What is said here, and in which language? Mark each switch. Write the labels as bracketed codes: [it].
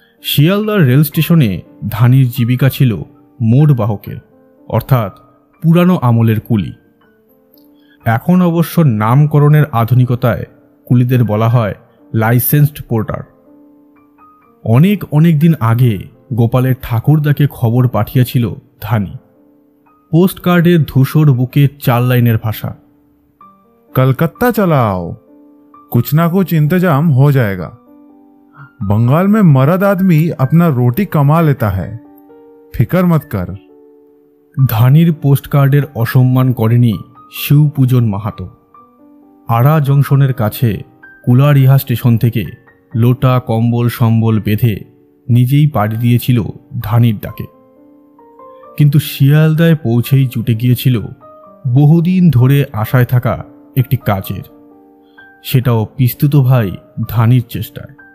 [bn] শিয়ালদার রেল স্টেশনে ধানির জীবিকা ছিল মোড় বাহকের, অর্থাৎ পুরানো আমলের কুলি। এখন অবশ্য নামকরণের আধুনিকতায় কুলিদের বলা হয় লাইসেন্সড পোর্টার। অনেক দিন আগে গোপালের ঠাকুরদাকে খবর পাঠিয়েছিল ধানি। পোস্ট কার্ডের ধূসর বুকে 4 লাইনের ভাষা। [hi] कलकत्ता चला आओ, कुछ ना कुछ इंतजाम हो जाएगा। बंगाल में मर्द आदमी अपना रोटी कमा लेता है, फिकर मत कर। [bn] ধানির পোস্ট কার্ডের অসম্মান করেনি শিবপূজন মাহাতো। আড়া জংশনের কাছে কুলারিহা স্টেশন থেকে লোটা কম্বল সম্বল বেঁধে নিজেই পাড়ি দিয়েছিল ধানির ডাকে। কিন্তু শিয়ালদায় পৌঁছেই জুটে গিয়েছিল বহুদিন ধরে আশায় থাকা একটি কাজের, সেটাও পিস্তুত ভাই ধানির চেষ্টায়।